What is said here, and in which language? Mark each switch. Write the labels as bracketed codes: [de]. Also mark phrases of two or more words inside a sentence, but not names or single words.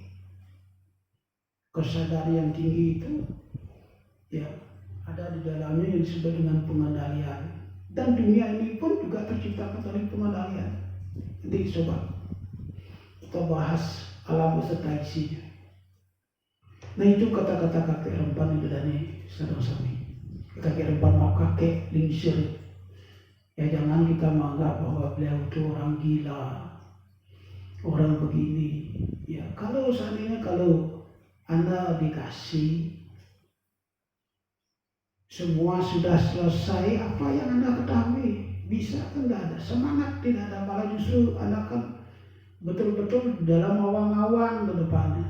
[id] Kesadaran yang tinggi itu ya ada di dalamnya yang disebut dengan pengendalian. Dan dunia ini pun juga terciptakan dari pengendalian. Nanti coba kita bahas alam beserta isinya. Nah, itu kata-kata kakek Rempan itu dari Sadang Sami. Kakek Rempan mau kakek lingsir. Ya jangan kita menganggap bahwa beliau itu orang gila, orang begini. Ya kalau seandainya kalau Anda dikasih semua sudah selesai, apa yang Anda ketahui bisa kan tidak ada semangat, tidak ada, malah justru Anda kan betul-betul dalam awang-awang ke depannya.